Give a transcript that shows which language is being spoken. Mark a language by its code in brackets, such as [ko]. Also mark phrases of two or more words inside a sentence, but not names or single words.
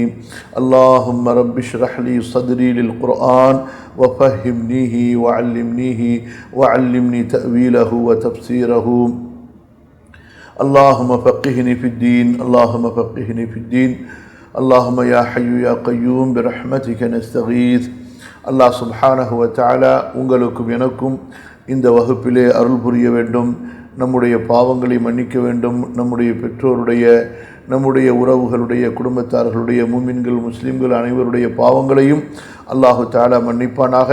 [ar] اللهم ربي اشرح لي صدري للقرآن وفهمنيه وعلمنيه وعلمني تأويله وتفسيره. اللهم فقهني في الدين اللهم فقهني في الدين. اللهم يا حي يا قيوم برحمتك نستغيث. الله سبحانه وتعالى [ta] உங்களுக்கும் எனக்கும் இந்த வகுப்பிலே அருள் புரிய வேண்டும். நம்முடைய பாவங்களை மன்னிக்க வேண்டும். நம்முடைய பெற்றோருடைய, நம்முடைய உறவுகளுடைய, குடும்பத்தார்களுடைய, முமின்கள் முஸ்லிம்கள் அனைவருடைய பாவங்களையும் [ar] الله تعالى [ta] மன்னிப்பானாக.